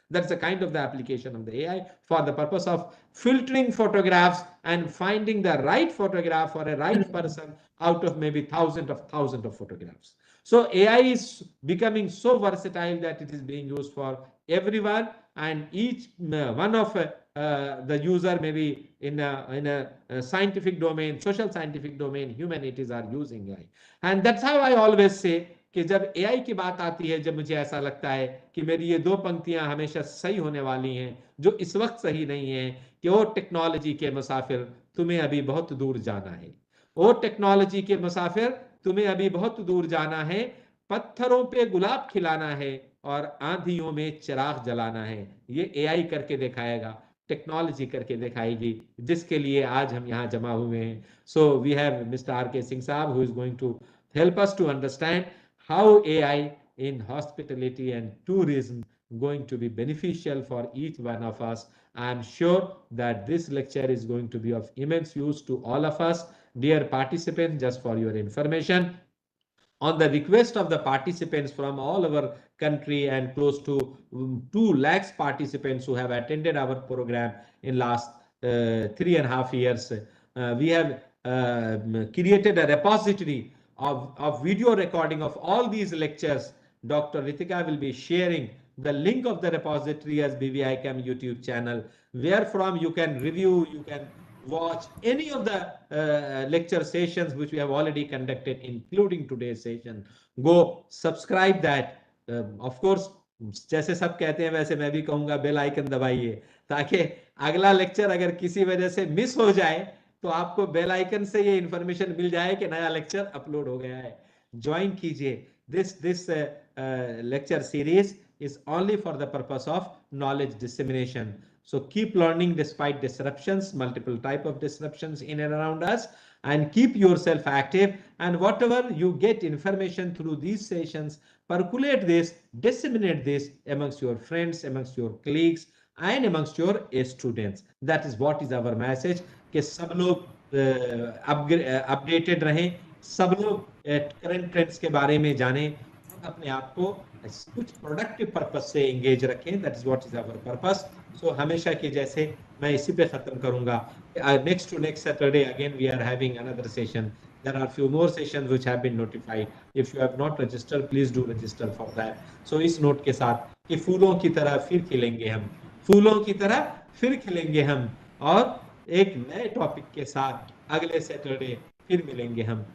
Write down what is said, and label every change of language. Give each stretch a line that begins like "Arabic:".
English: That's the kind of the application of the AI for the purpose of filtering photographs and finding the right photograph for a right person out of maybe thousands of photographs. So AI is becoming so versatile that it is being used for everyone, and each one of the user maybe in a scientific domain, social scientific domain, humanities are using AI. And that's how I always say
Hindi: कि जब AI की बात आती है, जब मुझे ऐसा लगता है कि मेरी ये दो पंक्तियां हमेशा सही होने वाली हैं, जो इस वक्त सही नहीं है, कि ओ टेक्नोलॉजी के मुसाफिर तुम्हें अभी बहुत दूर जाना है, ओ टेक्नोलॉजी के मुसाफिर तुम्हें अभी बहुत दूर जाना है, पत्थरों पे गुलाब खिलाना है और आंधियों में चिराग जलाना है। ये एआई करके दिखाएगा, टेक्नोलॉजी करके दिखाएगी, जिसके लिए आज हम यहाँ जमा हुए हैं।
English: So we have mister R K Singh साहब who is going to help us to understand how AI in hospitality and tourism going to be beneficial for each one of us. I am sure that this lecture is going to be of immense use to all of us. Dear participants, just for your information, on the request of the participants from all over country and close to 2 lakhs participants who have attended our program in last 3.5 years, we have created a repository of video recording of all these lectures. Dr. Ritika will be sharing the link of the repository as BVICAM YouTube channel, where from you can review, you can watch any of the lecture sessions which we have already conducted, including today's session. Go subscribe that. Of course,
Hindi: जैसे सब कहते हैं वैसे मैं भी कहूंगा bell icon दबाइए, ताकि अगला लेक्चर अगर किसी वजह से मिस हो जाए तो आपको बेल आइकन से ये इंफॉर्मेशन मिल जाए कि नया लेक्चर अपलोड हो गया है। ज्वाइन कीजिए।
English: This lecture series is only for the purpose of knowledge dissemination. So keep learning despite disruptions, multiple type of disruptions in and around us, and keep yourself active. And whatever you get information through these sessions, percolate this, disseminate this amongst your friends, amongst your colleagues, and amongst your students. That is what is our message,
Hindi: कि सब लोग updated रहें, सब लोग current trends के बारे में जानें और अपने आप को कुछ प्रोडक्टिव पर्पस से एंगेज रखें.
English: That is what is our purpose.
Hindi: सो हमेशा के जैसे मैं इसी पे खत्म करूंगा.
English: Next Saturday again we are having another session. There are few more sessions which have been notified. If you have not registered, please do register for that.
Hindi: So इस note के साथ कि फूलों की तरह फिर खिलेंगे हम, फूलों की तरह फिर खिलेंगे हम, और एक नए टॉपिक के साथ अगले सैटरडे फिर मिलेंगे हम.